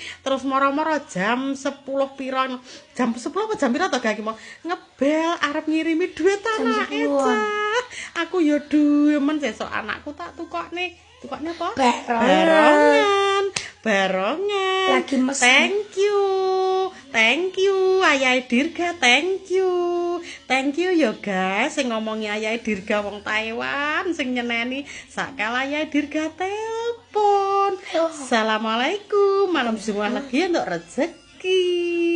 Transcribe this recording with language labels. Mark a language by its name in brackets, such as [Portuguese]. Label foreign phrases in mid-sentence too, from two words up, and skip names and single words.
[Javanese] Terus moro-moro jam 10 pira. Jam 10 apa jam pira to gak iki mau ngebel arep ngirimi duit anake, Cah. Aku ya demen sesuk anakku tak tukokne apa? Barongan. Lagi mesen. [English] Thank you [Javanese] Ayahe Dirga, [English] thank you [Javanese] ya guys sing ngomongi Ayahe Dirga wong Taiwan sing nyeneni sakala Ayahe Dirga telepon. [Indonesian] Assalamualaikum, malam semua lagi untuk rezeki.